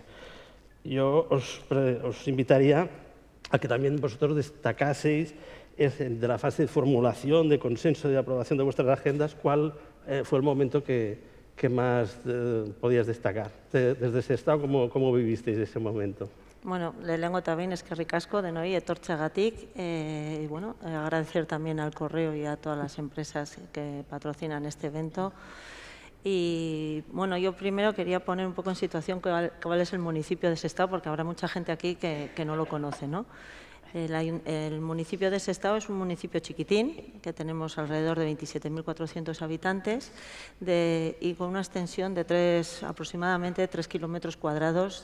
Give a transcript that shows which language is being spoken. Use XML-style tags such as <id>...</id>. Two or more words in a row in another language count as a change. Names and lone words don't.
<es>Yo os invitaría a que también vosotros destacaseis de la fase de formulación, de consenso, de aprobación de vuestras agendas, cuál fue el momento que más podías destacar. Desde Sestao, ¿cómo vivisteis ese momento?</es> <eu>Bueno, lehenengo eta behin eskerrik asko denoi etortzeagatik.</eu> <es>Bueno, agradecer también al Correo y a todas las empresas que patrocinan este evento. Y bueno, yo primero quería poner un poco en situación cuál es el municipio de Sestao, porque habrá mucha gente aquí que no lo conoce, ¿no? El municipio de Sestao es un municipio chiquitín, que tenemos alrededor de 27.400 habitantes y con una extensión de aproximadamente 3 kilómetros cuadrados</es>